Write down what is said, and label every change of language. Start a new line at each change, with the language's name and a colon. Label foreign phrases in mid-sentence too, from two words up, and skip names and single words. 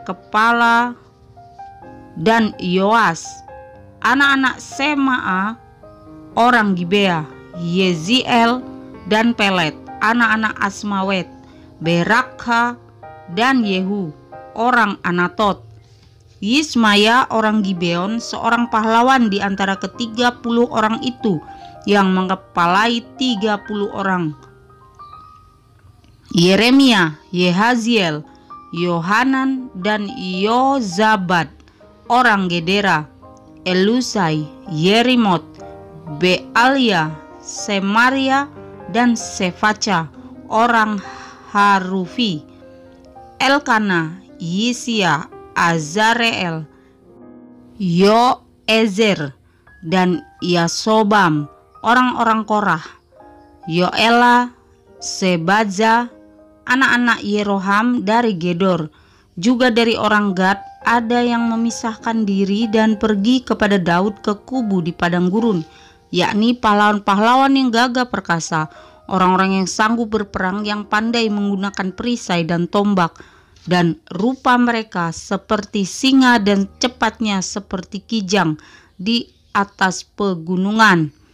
Indonesian: kepala, dan Yoas anak-anak Semaa orang Gibea, Yeziel dan Pelet anak-anak Asmawet, Berakha dan Yehu orang Anatot, Yismaya orang Gibeon seorang pahlawan di antara ke-30 orang itu yang mengepalai 30 orang, Yeremia, Yehaziel, Yohanan dan Yozabad orang Gedera, Elusai, Yerimot, Bealia, Semaria dan Sefaca orang Harufi, Elkana, Yisia, Azareel, Yoezer, dan Yasobam, orang-orang Korah. Yoela, Sebadza, anak-anak Yeroham dari Gedor. Juga dari orang Gad ada yang memisahkan diri dan pergi kepada Daud ke kubu di padang gurun, yakni pahlawan-pahlawan yang gagah perkasa, orang-orang yang sanggup berperang, yang pandai menggunakan perisai dan tombak, dan rupa mereka seperti singa dan cepatnya seperti kijang di atas pegunungan.